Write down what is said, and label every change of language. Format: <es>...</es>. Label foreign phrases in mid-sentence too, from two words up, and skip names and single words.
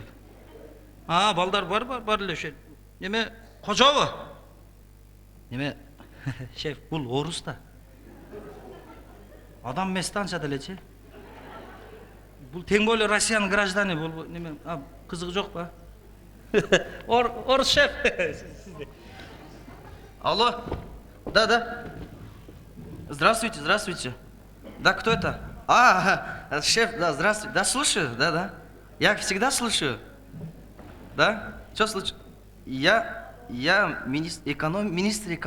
<ky>Балдар бар эле ошо. Неме, кожобу? Неме, шеф, бул орус да. Адам эмес да анча делечи. Бул тең бойлуу Россиянын граждане болбой, неме, кызыгы жок ба? Орус шеф.</ky> <ru>Алло. Да. Здравствуйте. Да, кто это? Шеф, да, здравствуйте. Да, слушаю, да. Я всегда слушаю. Да? Что случилось? Я министр экономики.</ru>